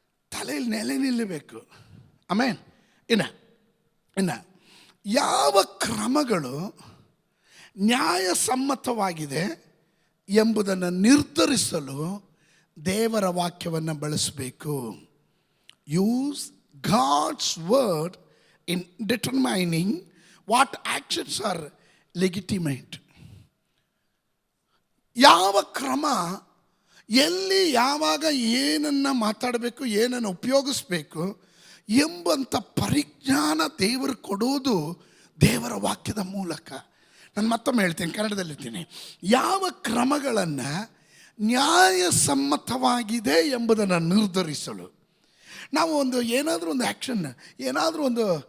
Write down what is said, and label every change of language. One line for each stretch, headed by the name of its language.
Kannada: ತಲೆಯಲ್ಲಿ ನೆಲೆ ನಿಲ್ಲಬೇಕು. ಆಮೇಲೆ ಇನ್ನು ಯಾವ ಕ್ರಮಗಳು ನ್ಯಾಯಸಮ್ಮತವಾಗಿದೆ ಎಂಬುದನ್ನು ನಿರ್ಧರಿಸಲು ದೇವರ ವಾಕ್ಯವನ್ನು ಬಳಸಬೇಕು.
English: Use God's word in determining what actions are legitimate.
Kannada: ಯಾವ ಕ್ರಮ, ಎಲ್ಲಿ ಯಾವಾಗ ಏನನ್ನು ಮಾತಾಡಬೇಕು, ಏನನ್ನು ಉಪಯೋಗಿಸ್ಬೇಕು ಎಂಬಂಥ ಪರಿಜ್ಞಾನ ದೇವರು ಕೊಡೋದು ದೇವರ ವಾಕ್ಯದ ಮೂಲಕ. ನಾನು ಮತ್ತೊಮ್ಮೆ ಹೇಳ್ತೀನಿ, ಕನ್ನಡದಲ್ಲಿರ್ತೀನಿ. ಯಾವ ಕ್ರಮಗಳನ್ನು ನ್ಯಾಯಸಮ್ಮತವಾಗಿದೆ ಎಂಬುದನ್ನು ನಿರ್ಧರಿಸಲು ನಾವು ಏನಾದರೂ ಒಂದು ಆ್ಯಕ್ಷನ್, ಏನಾದರೂ ಒಂದು